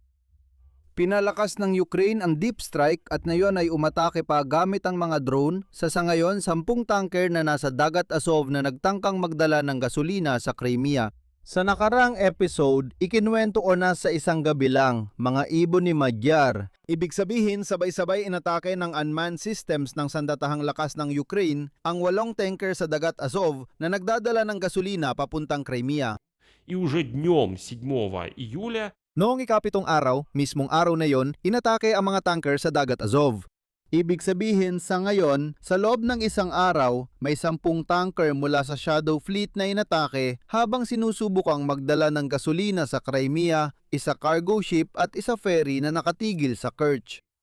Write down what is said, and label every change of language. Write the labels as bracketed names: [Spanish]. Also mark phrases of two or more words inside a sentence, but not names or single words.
[Filipino] Pinalakas ng Ukraine ang [English] deep strike [Filipino] at ngayon ay umatake pa gamit ang mga drone sa sangayon 10 tanker na nasa Dagat Azov na nagtangkang magdala ng gasolina sa Crimea. Sa nakaraang episode, ikinuwento ko na sa isang gabi lang, mga ibon ni Magyar. Ibig sabihin, sabay-sabay inatake ng [English] unmanned systems [Filipino] ng sandatahang lakas ng Ukraine ang 8 tanker sa Dagat Azov na nagdadala ng gasolina papuntang Crimea. [Russian] И уже днем 7 июля [Filipino] Noong ikapitong araw, mismong araw na yon, inatake ang mga tanker sa Dagat Azov. Ibig sabihin sa ngayon, sa loob ng isang araw, may 10 tanker mula sa [English] Shadow Fleet [Filipino] na inatake habang sinusubukang magdala ng gasolina sa Crimea, isa [English] cargo ship [Filipino] at isa ferry na nakatigil sa Kerch.